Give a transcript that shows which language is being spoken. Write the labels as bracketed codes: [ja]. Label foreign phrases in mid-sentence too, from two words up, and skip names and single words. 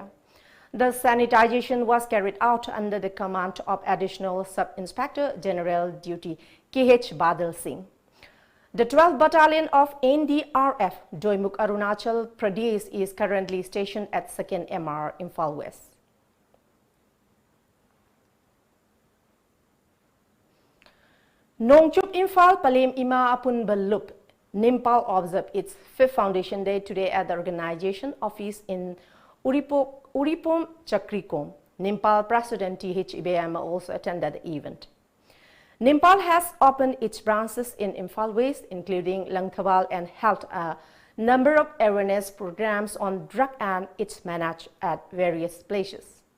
[en] The sanitization was carried out under the command of Additional Sub-Inspector General Duty KH Badal Singh. The 12th Battalion of NDRF, Doimuk Arunachal Pradesh, is currently stationed at 2nd MR Imphal West. Nongchup Imphal Palem Ima Apun Balup, Nimpal observed its 5th Foundation Day today at the organization office in Uripom Chakrikom. Nimpal President T.H. Ibeama also attended the event. Nimpal has opened its branches in Imphal West, including Langthawal, and held a number of awareness programs on drug and its managed at various places.